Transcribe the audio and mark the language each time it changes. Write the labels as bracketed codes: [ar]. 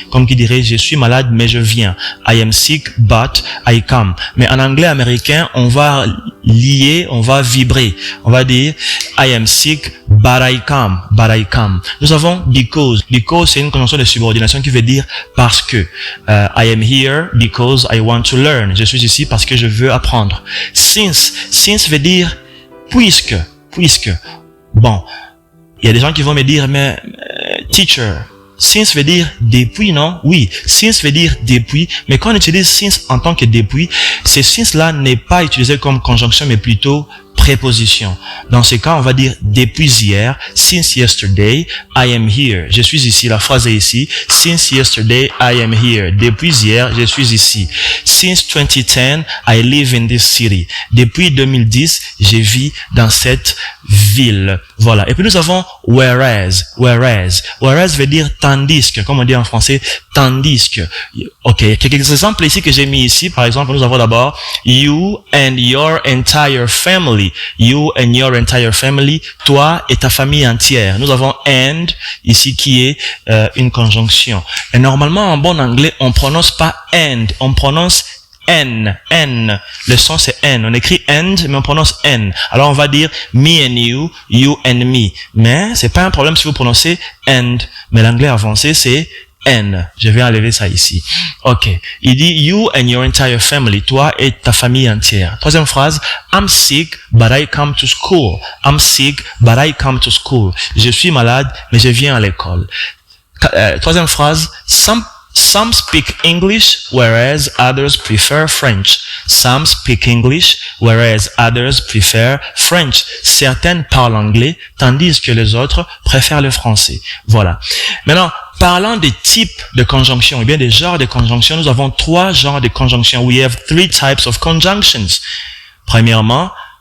[fr] Comme qui dirait je suis malade mais je viens. [en] I am sick but I come. [fr] Mais en anglais américain, on va lier, on va vibrer. On va dire [en] I am sick but I come. But I come. [fr] Nous avons because. Because c'est une conjonction de subordination qui veut dire parce que. [en] I am here because I want to learn. [fr] Je suis ici parce que je veux apprendre. Since. Since veut dire puisque. Puisque. Bon, il y a des gens qui vont me dire, mais teacher, since veut dire depuis, non? Oui, since veut dire depuis, mais quand on utilise since en tant que depuis, ce since là n'est pas utilisé comme conjonction, mais plutôt préposition. Dans ce cas, on va dire depuis hier, [en] since yesterday, I am here. [fr] Je suis ici, la phrase est ici. [en] Since yesterday, I am here. [fr] Depuis hier, je suis ici. [en] Since 2010, I live in this city. [fr] Depuis 2010, je vis dans cette ville. Voilà. Et puis nous avons whereas. Whereas. Whereas veut dire tandis que, comme on dit en français, tandis que. Ok. Quelques exemples ici que j'ai mis ici. Par exemple, nous avons d'abord [en] you and your entire family. You and your entire family, [fr] toi et ta famille entière. Nous avons and ici qui est une conjonction. Et normalement en bon anglais, on prononce pas and, on prononce N, N. Le son c'est N. On écrit and, mais on prononce N. Alors on va dire [en] me and you, you and me. [fr] Mais c'est pas un problème si vous prononcez and. Mais l'anglais avancé c'est N. Je vais enlever ça ici. Ok. Il dit [en] you and your entire family. [fr] Toi et ta famille entière. Troisième phrase. [en] I'm sick, but I come to school. I'm sick, but I come to school. [fr] Je suis malade, mais je viens à l'école. Troisième phrase. [en] Some speak English, whereas others prefer French. Some speak English, whereas others prefer French. [fr] Certaines parlent anglais, tandis que les autres préfèrent le français. Voilà. Maintenant, parlant des types de conjonctions, ou bien des genres de conjonctions, nous avons trois genres de conjonctions. [en] We have three types of conjunctions. [fr] Premièrement,